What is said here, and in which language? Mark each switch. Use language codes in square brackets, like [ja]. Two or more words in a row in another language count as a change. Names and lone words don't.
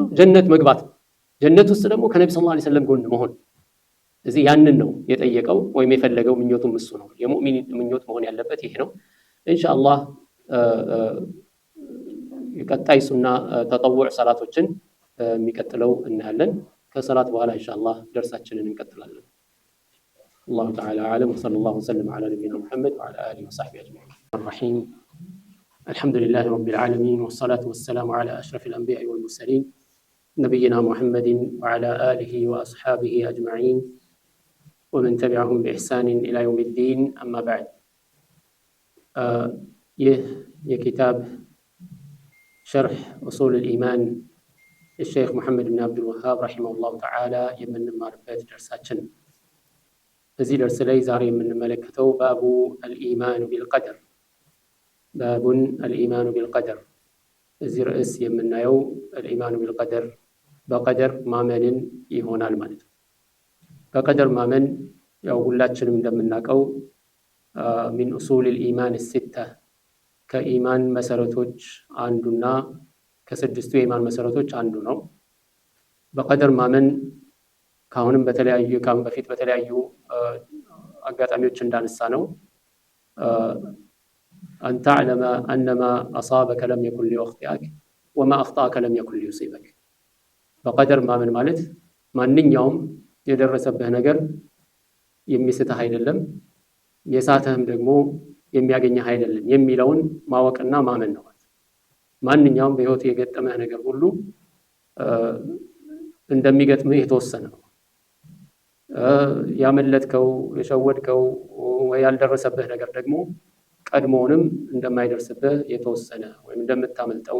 [am] ጀነት መግባት፣ ጀነት ውስጥ ደግሞ ከነብዩ [ar] صلى الله عليه وسلم [am] ጎን መሆን። እዚህ ያንን ነው የጠየቀው ወይም የፈለገው ምኞቱም እሱ ነው። የሙእሚን ምኞት መሆን ያለበት ይሄ ነው። ኢንሻአላህ የቀጣይ ሱና ተጠውዕ ሰላቶችን የሚቀጥለው እናያለን። ከሰላት በኋላ ኢንሻአላህ ደርሳችንን እንቀጥላለን። [ar] الله تعالى أعلم وصلى الله وسلم على نبينا محمد وعلى آله وصحبه أجمعين. الرحيم الحمد لله رب العالمين والصلاة والسلام على أشرف الأنبياء والمرسلين نبينا محمد وعلى آله وأصحابه أجمعين ومن تبعهم بإحسان إلى يوم الدين. أما بعد كتاب شرح أصول الإيمان الشيخ محمد بن عبد الوهاب رحمه الله تعالى يمن معرفة درساتنا [am] እዚህ ደርስ ላይ ዛሬ የምንመለከተው [ar] باب الإيمان بالقدر باب الإيمان [am] ቢልቀደር እዚህ ርዕስ የምናየው [ar] الإيمان بالقدر [am] በቀደር ማመንን ይሆናል ማለት ነው። በቀደር ማመን ያው ሁላችንም እንደምናውቀው [ar] من أصول الإيمان ستة [am] ከኢማን መሰረቶች አንዱና ከስድስቱ የኢማን መሰረቶች አንዱ ነው። በቀደር ማመን ካሁንም በፊት በተለያዩ አጋጣሚዎች እንዳነሳ ነው [ar] أن تعلم أن ما أصابك لم يكن ليخطئك وما أخطأك لم يكن ليصيبك [am] በቀደር ማመን ማለት ማንኛውም የደረሰብህ ነገር የሚስትህ አይደለም የሳተህም ደግሞ የሚያገኝህ አይደለም የሚለውን ማወቅና ማመን ነው። ማንኛውም በህይወት የገጠመህ ነገር ሁሉ እንደሚገጥምህ የተወሰነ ነው። ያመለጥከው የሸወድከው ወይ ያልደረሰብህ ነገር ደግሞ ቀድሞውንም እንደማይደርስብህ የተወሰነ ወይም እንደምታመልጠው